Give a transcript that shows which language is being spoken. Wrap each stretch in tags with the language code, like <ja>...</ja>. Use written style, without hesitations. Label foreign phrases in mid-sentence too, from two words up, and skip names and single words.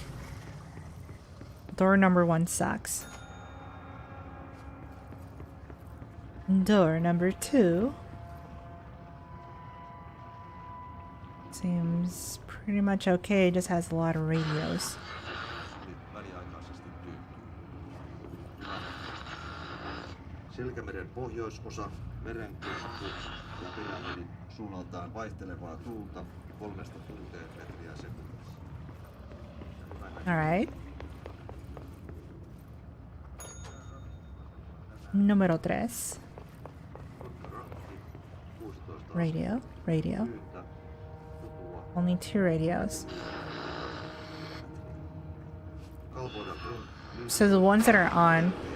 <en>Door number 1 sucks. Door number 2 seems pretty much okay, just has a lot of radios.</en> <fi>Selkämeren pohjoisosa, merenkurkku ja pyramidit suunnaltaan vaihtelevaa tuulta 3 metriä sekunnissa.</fi> <en>Alright. Número 3. Radio. Only 2 radios. So the ones that are on.</en>